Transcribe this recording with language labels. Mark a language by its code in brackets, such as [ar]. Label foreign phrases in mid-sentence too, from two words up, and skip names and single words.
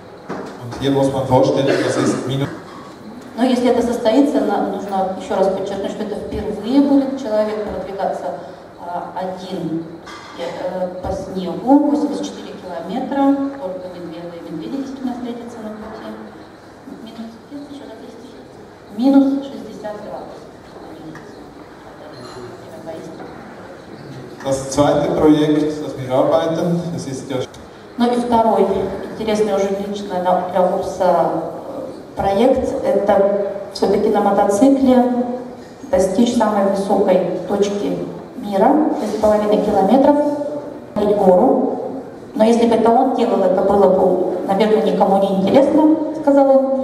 [ru] Но если это состоится, нужно еще раз подчеркнуть, что это впервые будет человек продвигаться один по снегу, 84 километра, только медведи действительно встретятся на пути. Минус 60 градусов. [de] Das zweite Projekt, das wir arbeiten, das ist ja... [ru] Ну и второй интересный уже лично для курса проект, это все-таки на мотоцикле достичь самой высокой точки мира, 3,5 километров, пройти гору. Но если бы это он делал, это было бы, наверное, никому не интересно, сказал он.